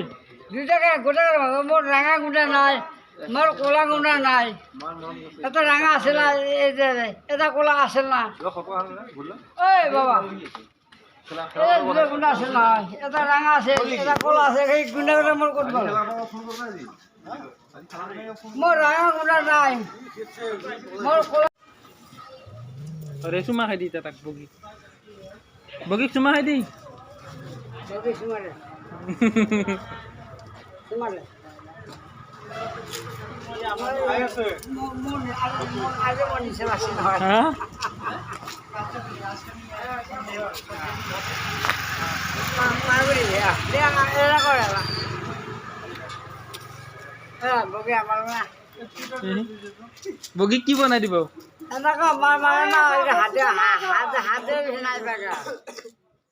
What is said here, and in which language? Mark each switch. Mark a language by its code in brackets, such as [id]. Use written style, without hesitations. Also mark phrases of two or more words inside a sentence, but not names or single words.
[as] দুটাকে গোটেই মোৰ ৰঙা গুণ্ডা নাই মোৰ ক'লা গুণ্ডা নাই এটা ৰঙা আছিল না এটা ক'লা আছিল না ঐ বাবা এই দুটা গুণ্ডা আছিল নহয় এটা ৰঙা আছে এটা ক'লা আছে সেই গুণ্ডাকেইটা মোৰ ক'ত গ'ল মোৰ ৰঙা গুণ্ডা নাই মোৰ ক'লা [hi] अरे चुमा खाई दी तक बगी चुमा खाई दी बगी की बना दी [as] এনেকা মাৰ মাৰে না হাতে নাই বেগা